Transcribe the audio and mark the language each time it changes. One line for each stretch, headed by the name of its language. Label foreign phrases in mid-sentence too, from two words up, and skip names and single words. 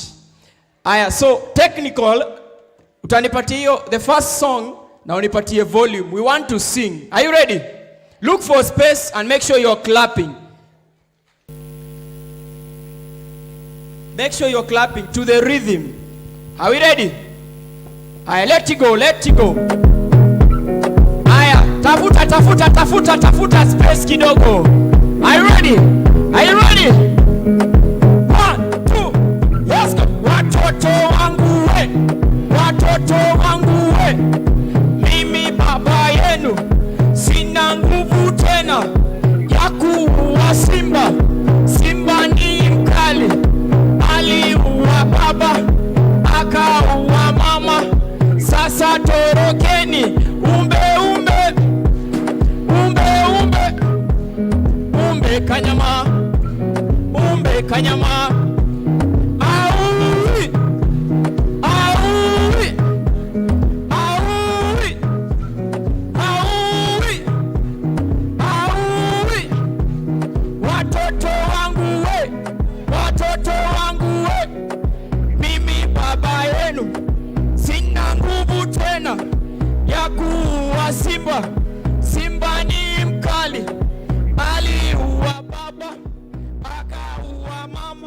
Swahili: Aya,
English: so technical,
Swahili: utanipatia hiyo,
English: the first song
Swahili: na unipatie volume.
English: We want to sing. Are you ready? Look for space and make sure you're clapping. Make sure you're clapping to the rhythm. Are we ready? Aya, let it go, let it go.
Swahili: Aya, tafuta space kidogo.
English: Are you ready? Are you ready? 1, 2, let's go.
Swahili: Watoto wangu we, watoto wangu we, mimi baba yenu, sina nguvu tena ya kuua simba. Simba ni mkali, aliua baba, akaua mama. Sasa torokeni, umbe kanyama, umbe kanyama. Aui, aui, aui, aui, aui. Watoto wangu we, watoto wangu we, mimi baba yenu, sina nguvu tena ya kuua simba. Simba ni mkali, aliua baba, akaua mama.